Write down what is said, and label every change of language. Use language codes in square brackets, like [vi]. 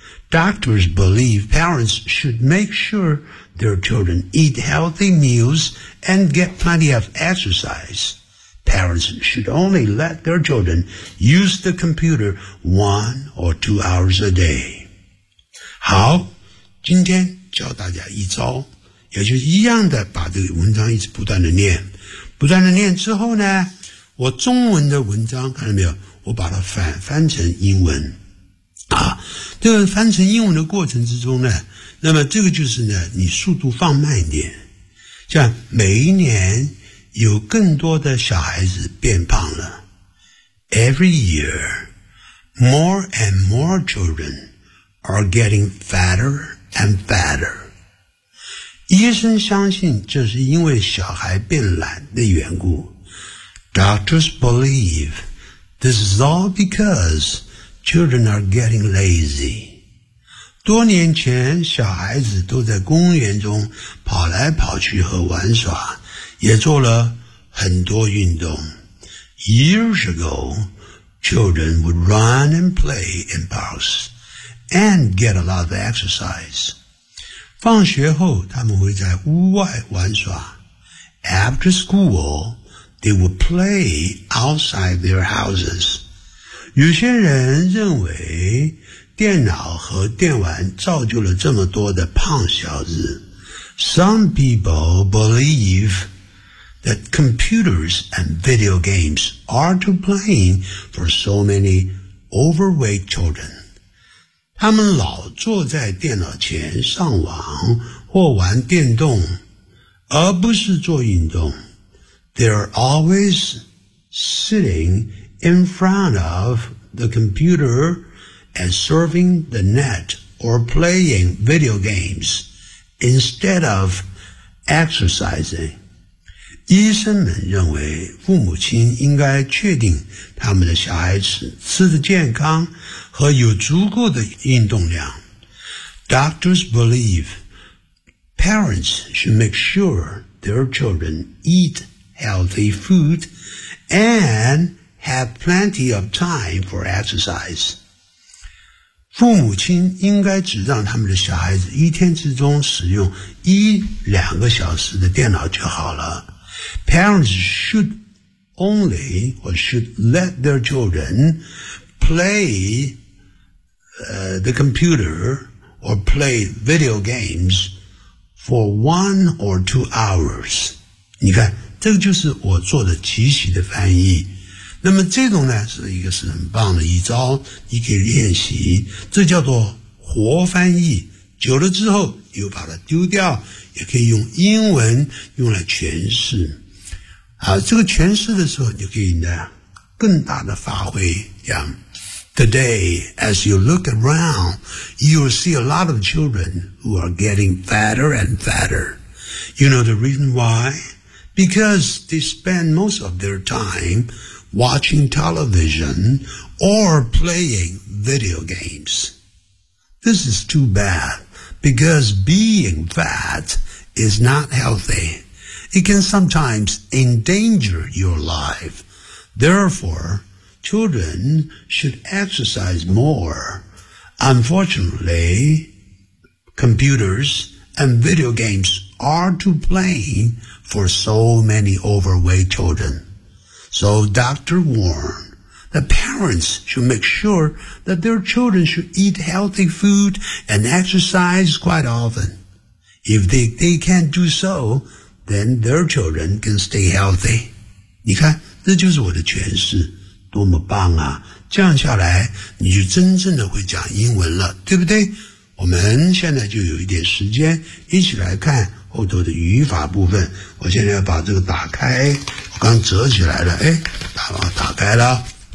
[en] Doctors believe parents should make sure their children eat healthy meals and get plenty of exercise. Parents should only let their children use the computer 1 or 2 hours a day. [zh] 好，今天教大家一招，也就是一样的把这个文章一直不断的念，不断的念之后呢，我中文的文章看到没有，我把它翻成英文。这个翻成英文的过程之中呢，那么这个就是呢，你速度放慢一点，像每一年有更多的小孩子变胖了。 [en] Every year, more and more children are getting fatter and fatter. [zh] 医生相信这是因为小孩变懒的缘故。 [en] Doctors believe this is all because children are getting lazy. [zh] 多年前小孩子都在公园中跑来跑去和玩耍，也做了很多运动。 [en] Years ago, children would run and play in parks and get a lot of exercise. [zh] 放学后，他们会在屋外玩耍。 [en] After school, they would play outside their houses. [zh] 有些人认为电脑和电玩造就了这么多的胖小子。 [en] Some people believeThat computers and video games are to blame for so many overweight children. [zh] 他们老坐在电脑前上网或玩电动，而不是做运动。 [en] They're always sitting in front of the computer and surfing the net or playing video games instead of exercising. [zh] 医生们认为父母亲应该确定他们的小孩子吃得健康和有足够的运动量。 [en] Doctors believe parents should make sure their children eat healthy food and have plenty of time for exercise. [zh] 父母亲应该只让他们的小孩子一天之中使用1-2个小时的电脑就好了。 [en] Parents should only or should let their children play the computer or play video games for 1 or 2 hours. [zh] 你看，这个就是我做的即席的翻译。那么这种呢，是一个是很棒的一招，你可以练习，这叫做活翻译。久了之后又把它丢掉，也可以用英文用来诠释。好，这个诠释的时候就可以呢更大的发挥。 [en] Today, as you look around, you'll see a lot of children who are getting fatter and fatter. You know the reason why? Because they spend most of their time watching television or playing video games. This is too bad, because being fat is not healthy. It can sometimes endanger your life. Therefore,Children should exercise more. Unfortunately, computers and video games are to blame for so many overweight children. So Dr. warned that parents should make sure that their children should eat healthy food and exercise quite often. If they can't do so, then their children can stay healthy. [zh] 你看，这就是我的诠释。多么棒啊，这样下来你就真正的会讲英文了，对不对？我们现在就有一点时间一起来看后头的语法部分。我现在要把这个打开，我刚折起来了，哎，打开了。